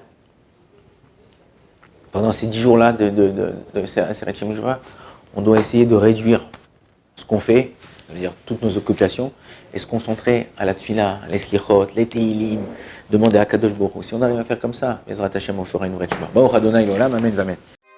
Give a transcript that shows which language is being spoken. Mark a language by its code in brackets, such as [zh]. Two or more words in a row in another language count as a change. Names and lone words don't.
[fr] Pendant ces 10 jours-là de Seret Yom Jura, on doit essayer de réduire ce qu'on fait, c'est-à-dire toutes nos occupations, et se concentrer à la tfila, les slichot, les teilim, demander à [he] קדוש ברוך הוא. [fr] Si on arrive à faire comme ça, [he] עזרת השם, [fr] on fera une vraie tchouva. [he] ברוך אדני לעולם אמן אמן.